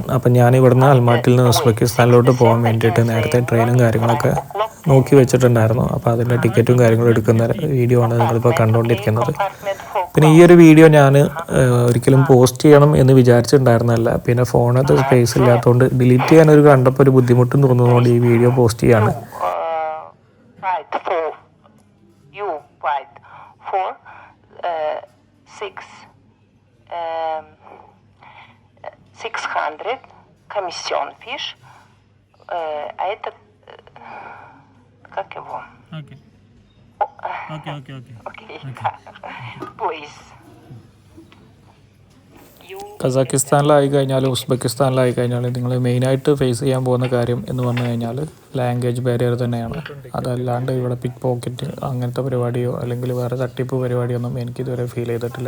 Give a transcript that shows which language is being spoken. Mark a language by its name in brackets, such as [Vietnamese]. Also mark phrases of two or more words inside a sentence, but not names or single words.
[Malayalam] അപ്പം ഞാൻ ഇവിടുന്ന് അൽമാട്ടിൽ നിന്ന് ഉസ്ബെക്കിസ്ഥാനിലോട്ട് പോകാൻ വേണ്ടിയിട്ട് നേരത്തെ ട്രെയിനും കാര്യങ്ങളൊക്കെ നോക്കി വെച്ചിട്ടുണ്ടായിരുന്നു. അപ്പോൾ അതിൻ്റെ ടിക്കറ്റും കാര്യങ്ങളും എടുക്കുന്ന വീഡിയോ ആണ് നിങ്ങളിപ്പോൾ കണ്ടുകൊണ്ടിരിക്കുന്നത്. പിന്നെ ഈ ഒരു വീഡിയോ ഞാൻ ഒരിക്കലും പോസ്റ്റ് ചെയ്യണം എന്ന് വിചാരിച്ചിട്ടുണ്ടായിരുന്നല്ല. പിന്നെ ഫോണത്ത് സ്പേസ് ഇല്ലാത്തതുകൊണ്ട് ഡിലീറ്റ് ചെയ്യാനൊരു കണ്ടപ്പോൾ ഒരു ബുദ്ധിമുട്ടും തോന്നുന്നതുകൊണ്ട് ഈ വീഡിയോ പോസ്റ്റ് ചെയ്യാണ്. [Russian] комиссион фиш, а это как его? Окей. [English] Please. [Malayalam] കസാക്കിസ്ഥാനിലായി കഴിഞ്ഞാലും ഉസ്ബെക്കിസ്ഥാനിലായി കഴിഞ്ഞാലും നിങ്ങൾ മെയിനായിട്ട് ഫേസ് ചെയ്യാൻ പോകുന്ന കാര്യം എന്ന് പറഞ്ഞു കഴിഞ്ഞാൽ [English] language barrier [Malayalam] തന്നെയാണ്. അതല്ലാണ്ട് ഇവിടെ [English] pick pocket [Malayalam] അങ്ങനത്തെ പരിപാടിയോ അല്ലെങ്കിൽ വേറെ തട്ടിപ്പ് പരിപാടിയൊന്നും എനിക്കിതുവരെ ഫീൽ ചെയ്തിട്ടില്ല.